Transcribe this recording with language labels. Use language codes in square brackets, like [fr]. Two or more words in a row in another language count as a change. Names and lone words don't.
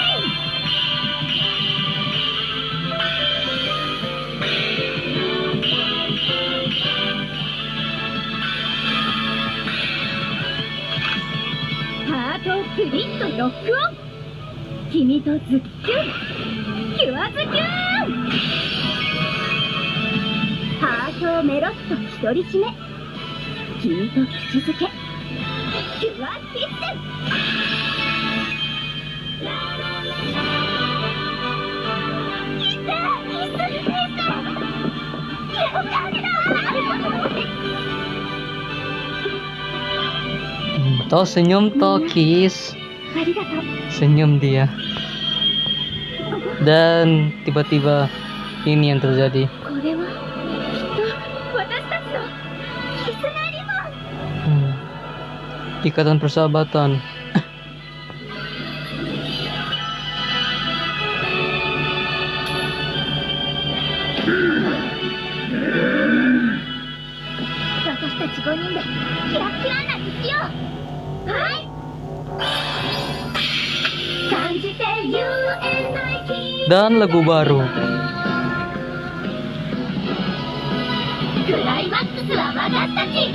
[ja] ハートをプリッとロックオン。君とズッキュンキュアズキュン。ハートをメロッと独り占め。君と口づけキュアキス。 [id] Toh senyum toh kiss. [ja] ありがとう。 [id] Senyum dia. Dan tiba-tiba ini yang terjadi. [ja] これはきっと私たちの絆リボン。 [id] Ikatan persahabatan. [ja] 私たち5人でキラキラなにしよう。はい。感じて UNIT。 [id] Dan lagu baru. [ja] クライマックスは私たち。